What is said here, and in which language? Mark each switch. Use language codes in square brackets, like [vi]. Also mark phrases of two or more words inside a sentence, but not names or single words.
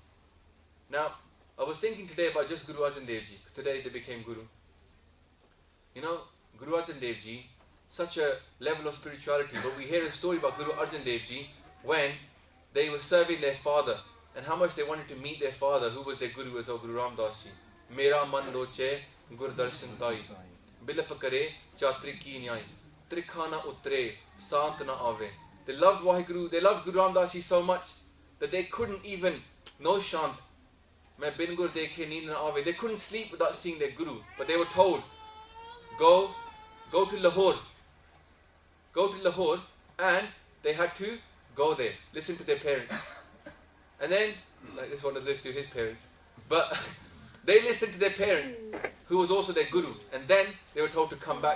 [en] Now, I was thinking today about just Guru Arjan Dev Ji. Today they became Guru. You know, Guru Arjan Dev Ji, such a level of spirituality, but we hear a story about Guru Arjan Dev Ji when they were serving their father and how much they wanted to meet their father, who was their Guru as well, Guru Ram Das Ji. [pa] ਮੇਰਾ ਮਨੁ ਲੋਚੈ ਗੁਰ ਦਰਸਨ ਤਾਈ, ਬਿਲਪ ਕਰੇ ਚਾਤ੍ਰਿਕ ਕੀ ਨਿਆਈ, ਤ੍ਰਿਖਾ ਨ ਉਤਰੈ ਸਾਂਤਿ ਨ ਆਵੈ. [en] They loved Vaheguru, they loved Guru Ram Das Ji so much that they couldn't even, no shant, [pa] ਮੈ ਬਿਨੁ ਗੁਰ ਦੇਖੇ ਨੀਦ ਨ ਆਵੈ. [en] They couldn't sleep without seeing their Guru, but they were told, go to Lahore, and they had to go there, listen to their parents. And then, like this one has listened to his parents, but they listened to their parent, who was also their Guru, and then they were told to come back.